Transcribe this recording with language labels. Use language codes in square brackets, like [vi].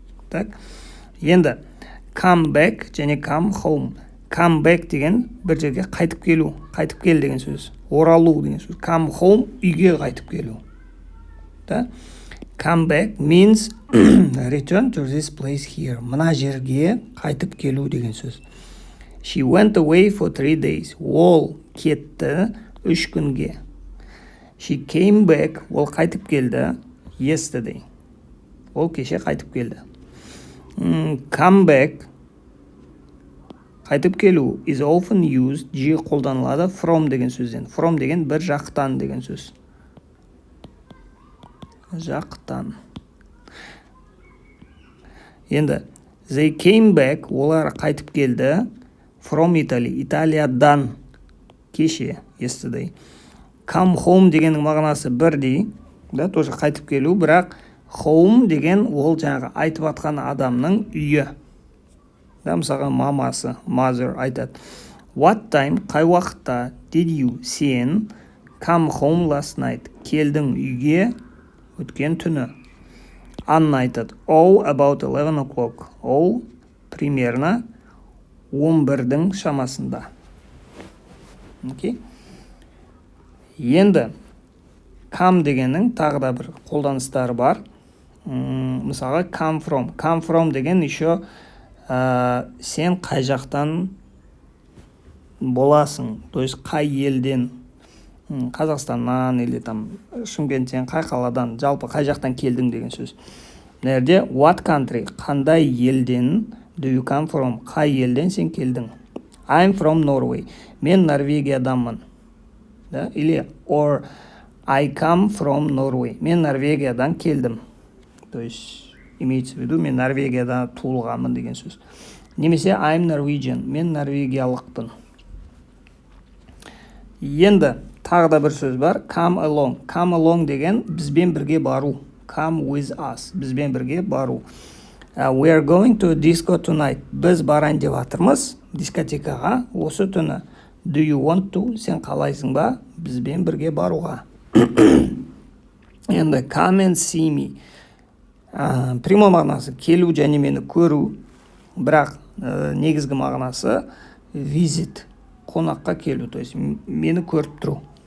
[ru] Так, [kk] енді, come back және come home. Come back деген бір жерге қайтып келу, қайтып кел деген сөз. Оралу деген сөз. Come home үйге қайтып келу. Да? [en] Come back means return to this place here. [kk] Мына жерге қайтып келу деген сөз. [en] She went away for 3 days. [kk] Ол кетті 3 күнге. [en] She came back. [kk] Ол қайтып келді [en] yesterday. [kk] Ол кеше қайтып келді. Come back қайтып келу [en] is often used, [kk] жиі қолданылады from деген сөзден. From деген бір жақтан деген сөз. Жақтан. Енді [en] they came back, [kk] олар қайтып келді [en] from Italy, [kk] Италиядан кеше, yesterday. Come home дегеннің мағынасы бірдей, да, [ru] тоже [kk] қайтып келу, бірақ home деген ол жаңағы айтып атқан адамның үйі. Да, мысалға мамасы, mother айтады. [en] What time, [kk] қай уақытта, [en] did you, сен, come home last night, [kk] келдің үйге өткен түні. Анна айтады. [en] Oh, about 11 o'clock. [kk] Ол [ru] примерно [kk] 11-дің шамасында. Окей? Енді come дегеннің тағы да бір қолданыстары бар. Мысалға come from. Come from деген еще сен қай жақтан боласың, [ru] то есть [kk] қай елден, Қазақстаннан или там Шымкенттен, қай қаладан, жалпы қай жақтан келдің деген сөз. Нерде [en] what country, [kk] қандай елден, [en] do you come from, [kk] қай елден сен келдің. [en] I'm from Norway, [kk] мен Норвегияданмын. Да? [en] Или or I come from Norway, [kk] мен Норвегиядан келдім. [ru] То есть имеется в виду, [kk] мен Норвегияда туылғанмын деген сөз. Немесе [en] I'm Norwegian, [kk] мен норвегиялықпын. Енді тағы да бір сөз бар, come along. Come along деген бізбен бірге бару. [en] Come with us, [kk] бізбен бірге бару. [en] We are going to disco tonight. [kk] Біз барайын деп жатырмыз дискотекаға осы түні. [en] Do you want to? [kk] Сен қалайсың ба бізбен бірге баруға? [en] Енді come and see me. [kk] Прямой мағынасы келу және мені көру, бірақ негізгі мағынасы visit, қонаққа келу, то есть мені көріп тұру.